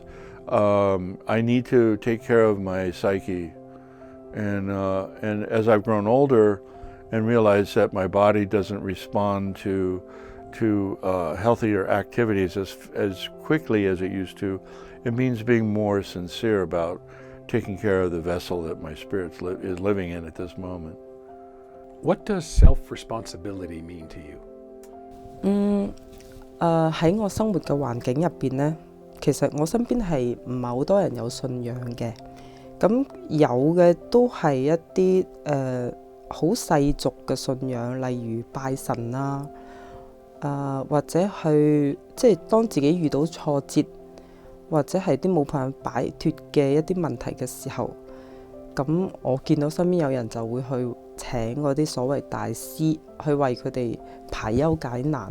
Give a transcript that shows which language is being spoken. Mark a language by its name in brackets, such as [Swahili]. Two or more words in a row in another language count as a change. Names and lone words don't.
[English] I need to take care of my psyche, and as I've grown older and realized that my body doesn't respond to healthier activities as quickly as it used to, it means being more sincere about taking care of the vessel that my spirit is living in at this moment. What does self-responsibility mean to you? [Cantonese] 喺我生活嘅環境入邊呢，其實我身邊係唔係好多人有信仰嘅，咁有嘅都係一啲好世俗嘅信仰，例如拜神啦，或者去即係當自己遇到挫折，或者係啲冇辦法擺脱嘅一啲問題嘅時候，咁我見到身邊有人就會去請嗰啲所謂大師去為佢哋排憂解難。